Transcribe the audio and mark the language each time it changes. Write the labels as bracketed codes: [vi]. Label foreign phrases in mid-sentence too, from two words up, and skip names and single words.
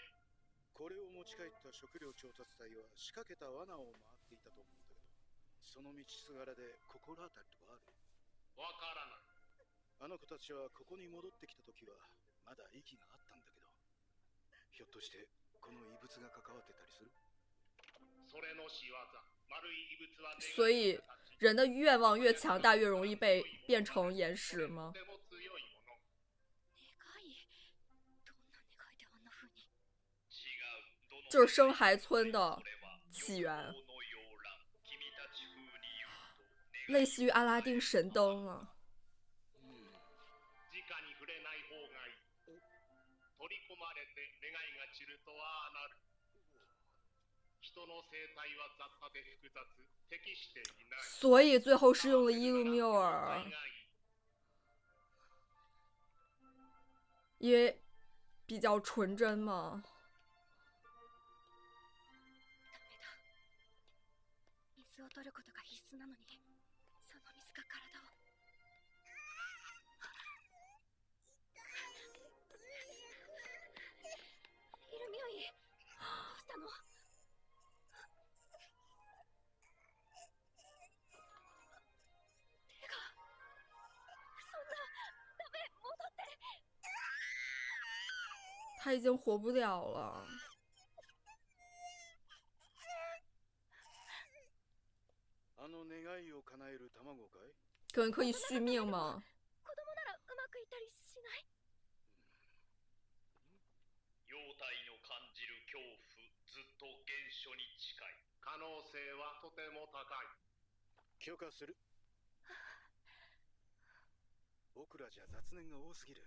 [ja] これを持ち帰った食料調達隊は仕掛けた罠を回っていたと思うんだけど、その道すがらで心当たりとかある？わからない。あの子たちはここに戻ってきた時はまだ息があったんだけど、ひょっとしてこの異物が関わってたりする？それの仕業。丸い異物は [zh] 所以人的愿望越强大，越容易被变成岩石吗？ [ja] 願い？どんな願いであんな風に？ [zh] 就是生孩村的起源，类似于阿拉丁神灯啊。 [ja] 直に触れない方がいい。取り込まれて願いが散るとはなる。人の生態は雑多で複雑、適していない。 [zh] 所以最后是用了伊鲁缪尔，因为比较纯真嘛。 [ja] 水を取ることが必須なのに、その水が体を。イルミオイ、どうしたの？手が、そんな、ダメ、戻って。 [zh] 他已经活不了了。 [ja] あの願いを叶える卵かい？ [zh] 可能可以续命吗？ [ja] 子供ならうまくいったりしない？妖体の感じる恐怖、ずっと原初に近い。可能性はとても高い。許可する。僕らじゃ雑念が多すぎる。